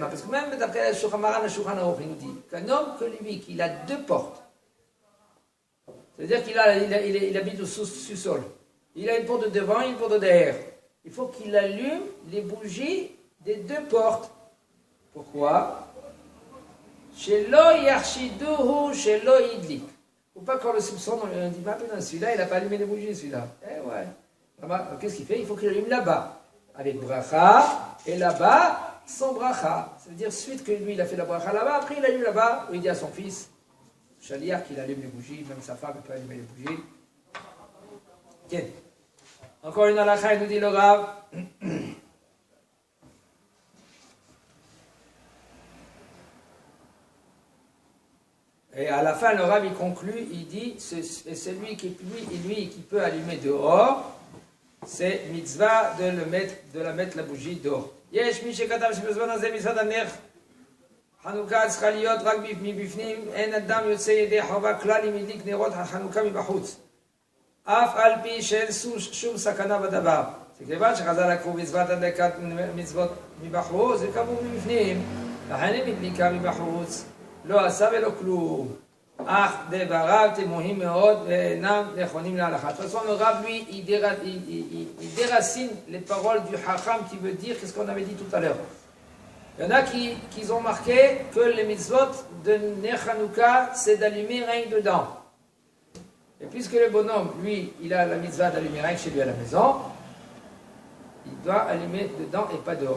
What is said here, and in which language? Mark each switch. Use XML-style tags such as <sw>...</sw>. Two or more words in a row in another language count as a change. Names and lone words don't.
<fr>Parce que même d'après le Shulchan Aruch, il nous dit qu'un homme que lui, qu'il a deux portes, c'est-à-dire qu'il habite au sous-sol, il a une porte de devant et une porte de derrière. Il faut qu'il allume les bougies des deux portes. Pourquoi?</fr> <he>שלא יחשדוהו שלא הדליק.</he> <fr>Faut pas qu'on le soupçonne, on dit, bah, celui-là, il n'a pas allumé les bougies, celui-là. Eh ouais. Qu'est-ce qu'il fait? Il faut qu'il allume là-bas, avec bracha, et là-bas, sans bracha. Ça veut dire, suite que lui, il a fait la bracha là-bas, après il allume là-bas, où il dit à son fils, Shaliach qui allume les bougies, même sa femme peut allumer les bougies. Tiens. Encore une halakha, il nous dit le Rav. Et à la fin, le Rav, il conclut, il dit, c'est celui qui peut allumer dehors, c'est mitzvah de la mettre la bougie dehors.</fr> <he>יש מי שכתב שבזמן הזה מצות הנר חנוכה צריכה להיות רק מבפנים, אין אדם יוצא ידי חובה כלל אם ידליק נרות חנוכה מבחוץ. אף על פי שאין שום סכנה בדבר. שכיוון שחז"ל לקחו מצוות הדלקת מצוות מבחוץ, וקבעו מבפנים, לכן היא מדליקה מבחוץ, לא עשה ולא כלום. אך דבריו תמוהים מאוד ואינם נכונים להלכה.</he> <fr>De toute façon, le Rav, lui, il déracine les paroles du Chacham qui veut dire qu'est-ce qu'on avait dit tout à l'heure. Il y en a qui ont marqué que les mitzvot de</fr> <he>נר חנוכה,</he> <fr>c'est d'allumer rien que dedans. Et puisque le bonhomme, lui, il a la mitzvah d'allumer rien que chez lui à la maison, il doit allumer dedans et pas dehors.</fr>